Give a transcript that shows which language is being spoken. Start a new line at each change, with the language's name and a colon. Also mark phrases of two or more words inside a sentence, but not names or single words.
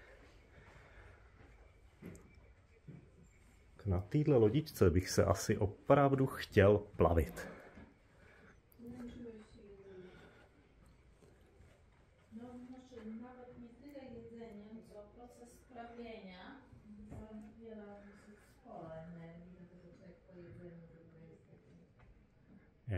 Czech: Na téhle lodičce bych se asi opravdu chtěl plavit.
Polish: No może nawet nie tyle jedzeniem, co proces sprawienia zabiera sporo energii, dlatego człowiek po jedzeniu jest taki...